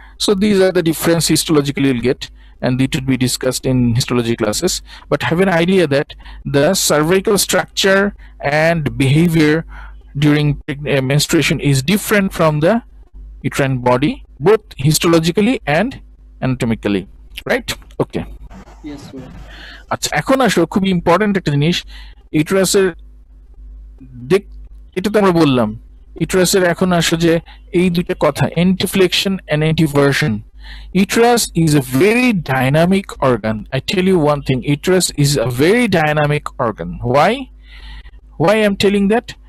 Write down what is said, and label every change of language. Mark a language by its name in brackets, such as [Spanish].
[English] So these are the difference histologically you'll get, and it would be discussed in histology classes. But have an idea that the cervical structure and behavior during menstruation is different from the uterine body, both histologically and anatomically, right? Okay. Yes, sir. [Bangla] আচ্ছা, এখন আসো খুবই important একটা জিনিস, ইউটেরাসের দিক, এটা তো আমরা বললাম। ইউটেরাসের এখন আসো যে এই দুইটা কথা, এন্টিফ্লেকশন and এন্টিভার্সন। [English] Uterus is a very dynamic organ. I tell you one thing, uterus is a very dynamic organ. Why? Why I'm telling that?